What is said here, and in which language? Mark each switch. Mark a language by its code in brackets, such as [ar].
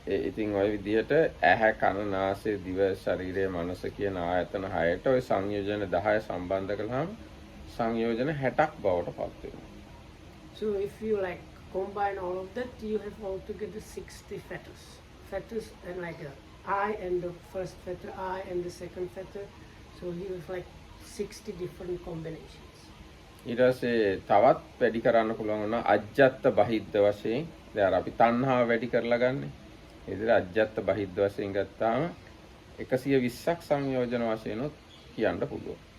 [si] ඉතින් ඔය විදිහට ඇහැ කන නාසය දිව ශරීරය මනස කියන ආයතන 6ට ඔය සංයෝජන 10 සම්බන්ධ කළාම සංයෝජන 60ක් බවට පත් වෙනවා. [en] So if you like combine all of that, you have altogether 60 fetters. Fetters and like a eye and the first fetter, eye and the second fetter. So you have like 60 different combinations. [si] ඊට පස්සේ තවත් වැඩි කරන්න පුළුවන් වුණා අජ්ජත් බහිද්ද වශයෙන්. දැන් අපි තණ්හාව වැඩි කරලා ගන්නෙ. ඒ විදිහට අජ්ජත් බහිද්ද වශයෙන් ගත්තාම 120ක් සංයෝජන වශයෙන් උත් කියන්න පුළුවන්.